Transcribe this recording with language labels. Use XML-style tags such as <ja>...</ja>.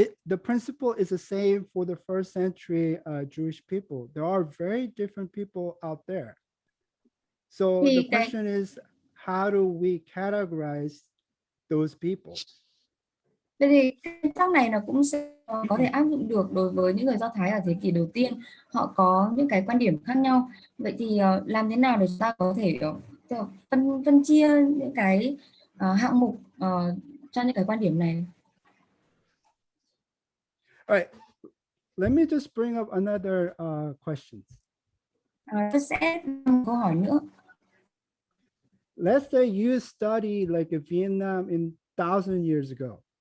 <en>The principle is the same for the first century Jewish people. There are very different people out there. So the question is, how do we categorize those people?</en> <vi>Vậy thì cái tác này nó cũng sẽ có thể áp dụng được đối với những người Do Thái ở thế kỷ đầu tiên. Họ có những cái quan điểm khác nhau. Vậy thì làm thế nào để chúng ta có thể phân chia những cái hạng mục cho những cái quan điểm này?</vi> <en>All right, let me just bring up another questions.</en> <vi>Tôi sẽ một câu hỏi nữa.</vi> <en>Let's say you study like in Vietnam in 1,000 years ago.</en>